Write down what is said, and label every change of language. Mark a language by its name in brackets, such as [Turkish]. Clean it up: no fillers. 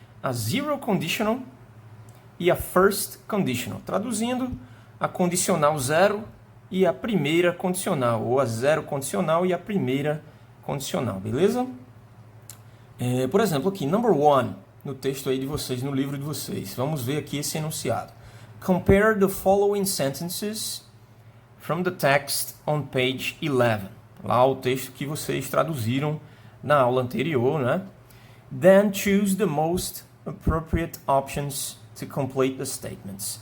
[English] A zero conditional e a first conditional. [Portuguese] Traduzindo, a condicional zero e a primeira condicional. Ou a zero condicional e a primeira condicional. Beleza? Por exemplo, aqui, [English] number one, [Portuguese] no texto aí de vocês, no livro de vocês. Vamos ver aqui esse enunciado. [English] Compare the following sentences from the text on page 11. [Portuguese] Lá o texto que vocês traduziram na aula anterior, né? [English] Then choose the most appropriate options to complete the statements.